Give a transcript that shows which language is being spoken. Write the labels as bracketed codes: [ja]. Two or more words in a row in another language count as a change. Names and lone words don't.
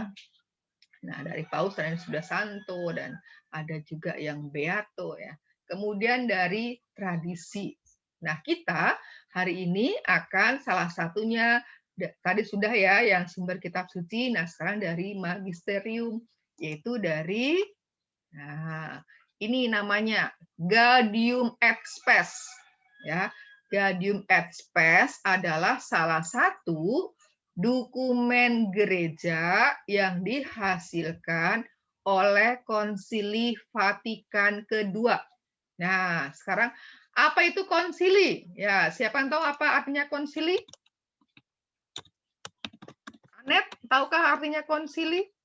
[id] Nah, dari paus dan sudah santo, dan ada juga yang beato, ya. Kemudian dari tradisi. Nah, kita hari ini akan salah satunya tadi sudah ya yang sumber kitab suci. Nah, sekarang dari magisterium, yaitu dari ini namanya Gaudium et Spes, ya. Gaudium et Spes adalah salah satu dokumen gereja yang dihasilkan oleh Konsili Vatikan kedua. Nah, sekarang apa itu konsili? Ya, siapa yang tahu apa artinya konsili? Anet, tahukah artinya konsili?